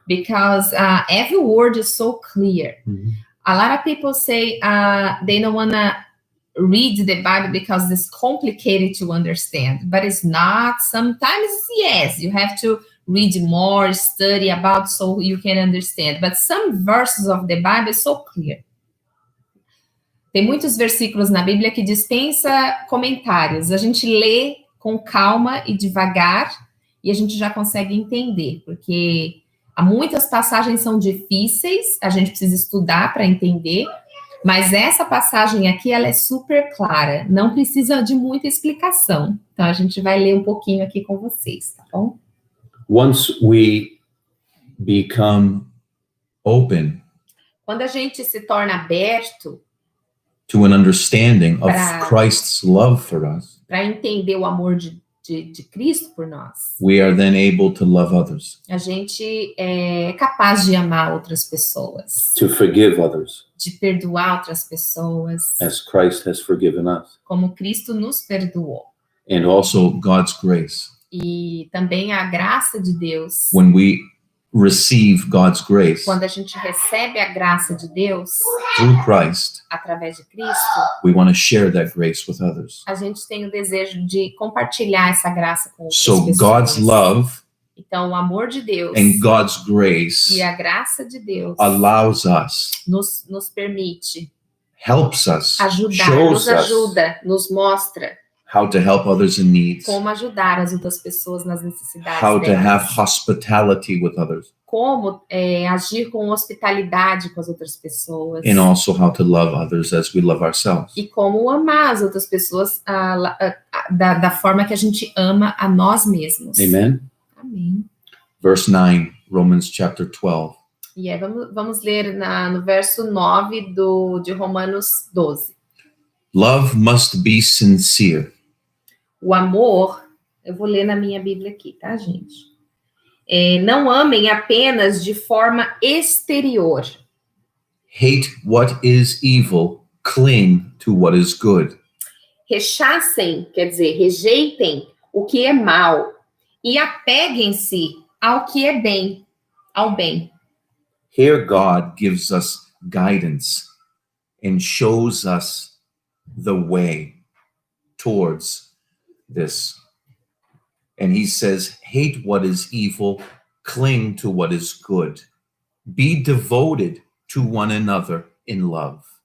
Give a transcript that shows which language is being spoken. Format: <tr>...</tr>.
<en>Because every word is so clear. A lot of people say they don't want to read the Bible because it's complicated to understand. But it's not. Sometimes, yes, you have to read more, study about so you can understand. But some verses of the Bible is so clear.</en> <pt>Tem muitos versículos na Bíblia que dispensa comentários. A gente lê com calma e devagar e a gente já consegue entender, porque há muitas passagens são difíceis, a gente precisa estudar para entender, mas essa passagem aqui, ela é super clara, não precisa de muita explicação. Então, a gente vai ler um pouquinho aqui com vocês, tá bom?</pt> <en>Once we become open</en> <pt>quando a gente se torna aberto</pt> <en>to an understanding of Christ's love for us,</en> <pt>para entender o amor de Cristo por nós,</pt> <en>we are then able to love others,</en> <pt>a gente é capaz de amar outras pessoas,</pt> <en>to forgive others,</en> <pt>de perdoar outras pessoas,</pt> <en>as Christ has forgiven us,</en> <pt>como Cristo nos perdoou.</pt> <en>and also God's grace.</en> <pt>E também a graça de Deus.</pt> <en>When we receive God's grace</en> <pt>Quando a gente recebe a graça de Deus</pt> <en>through Christ,</en> <pt>através de Cristo,</pt> <en>we want to share that grace with others.</en> <pt>a gente tem o desejo de compartilhar essa graça com outras</pt> <en>So</en> <pt>pessoas.</pt> <en>God's love</en> <pt>Então, o amor de Deus</pt> <en>and God's grace</en> <pt>e a graça de Deus</pt> <en>allows us,</en> <pt>nos permite</pt> <en>helps us,</en> <pt>ajudar,</pt> <en>shows</en> <pt>nos ajuda, nos mostra</pt> <en>how to help others in need,</en> <pt>como ajudar as outras pessoas nas necessidades</pt> <en>how to</en> <pt>delas,</pt> <en>have hospitality with others,</en> <pt>como agir com hospitalidade com as outras pessoas.</pt> <en>and also how to love others as we love ourselves.</en> <pt>E como amar as outras pessoas da forma que a gente ama a nós mesmos.</pt> <en>Amen.</en> <pt>Amém.</pt> <en>Verse 9, Romans chapter 12.</en> <pt>E aí vamos ler no verso 9 de Romanos 12.</pt> <en>Love must be sincere.</en> <pt>O amor, eu vou ler na minha Bíblia aqui, tá, gente? Não amem apenas de forma exterior.</pt> <en>Hate what is evil, cling to what is good.</en> <pt>Rechacem, quer dizer, rejeitem o que é mal e apeguem-se ao que é bem, ao bem.</pt> <en>Here God gives us guidance and shows us the way towards this. And he says, hate what is evil, cling to what is good. Be devoted to one another in love.</en>